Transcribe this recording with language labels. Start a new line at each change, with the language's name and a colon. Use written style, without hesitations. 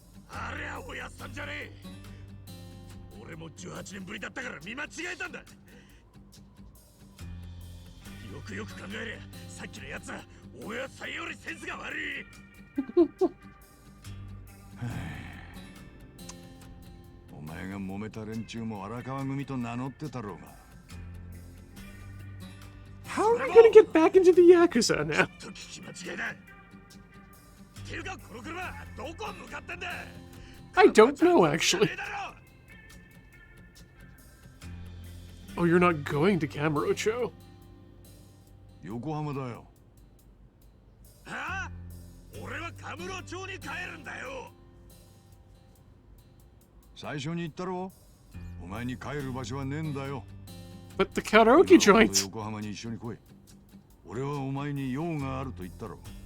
Japanese: あれはおやっさんじゃねえ。俺も18年ぶりだったから見間違えたんだ。よくよく考えりゃさっきのやつはおやっさんよりセンスが悪い。お前が揉めた連中も荒川組と名乗ってたろうが。
English: How are we gonna get back into the Yakuza now?
Japanese: と聞き間違いだ。ていうかこの車どこ向かってんだ。
English: I don't know, actually. Oh, you're not going to Kamurocho.
Japanese: 横浜だよ。はあ？俺はカムロ町に帰るんだよ。最初に言ったろ。お前に帰る場所はねえんだよ。
English: But the karaoke
Japanese: 今度
English: joints.
Japanese: 横浜に一緒に来い。俺はお前に用があると言ったろ。